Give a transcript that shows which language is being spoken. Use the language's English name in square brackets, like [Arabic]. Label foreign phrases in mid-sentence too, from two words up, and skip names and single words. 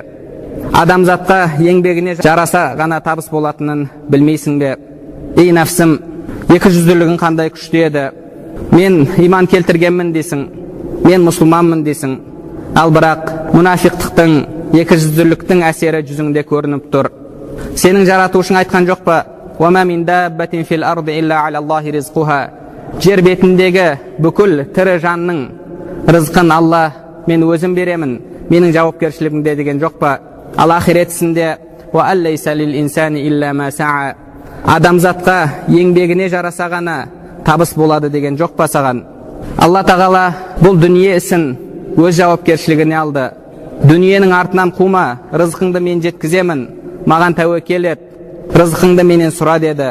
[Kazakh] Адамзатқа еңбегіне жараса ғана табыс болатынын білмейсің бе? Ей нәпсім, екі жүзділігің қандай күшті еді? Мен иман келтіргенмін дейсің, мен мұсылманмын дейсің. Ал бірақ мұнафиқтықтың, екі жүзділіктің әсері жүзіңде көрініп тұр. Сенің жаратушың айтқан жоқ па? [Arabic] وَمَا مِنْ دَابَّةٍ فِي الْأَرْضِ إِلَّا عَلَى اللَّهِ رِزْقُهَا. [Kazakh] Жер бетіндегі бүкіл тірі жанның рызқын Алла мен өзім беремін, менің жауапкершілігімде деген жоқ па? Ал ақиретісінде [Arabic] وَأَلَّيْسَ لِلْإِنسَانِ إِلَّا مَا سَعَى. [Kazakh] Адамзатқа еңбегіне жараса ғана табыс болады деген жоқ па саған? Алла тағала бұл дүние ісін өз жауапкершілігіне алды. Дүниенің артынан қума, рызқыңды мен жеткіземін, маған тәуекел ет, рызқыңды менен сұра деді.